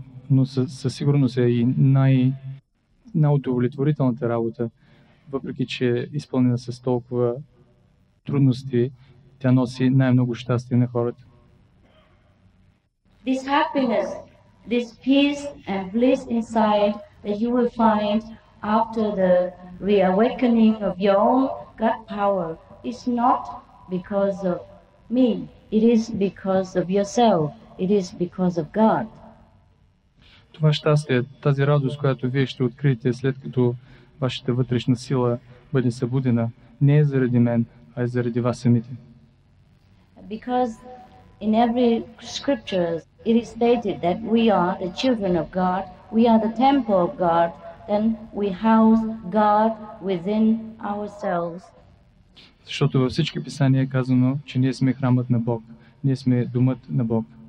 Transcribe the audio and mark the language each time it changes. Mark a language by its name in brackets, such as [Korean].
[Bulgarian] Но със сигурност е и най-удовлетворителната работа, въпреки че е изпълнена с толкова трудности, тя носи най-много щастие на хората. [English] This happiness, this peace and bliss inside that you will find after the reawakening of your own God power is not because of me. It is because of yourself. It is because of God. [Bulgarian] Това щастие, тази радост, която вие ще откриете след като вашата вътрешна сила бъде събудена, не е заради мен, а е заради вас самите. [English] Because in every scripture it is stated that we are the children of God, we are the temple of God, then we house God within ourselves. [Bulgarian] Защото във всички писания е казано, че ние сме храмът на Бог, ние сме домът на Бог.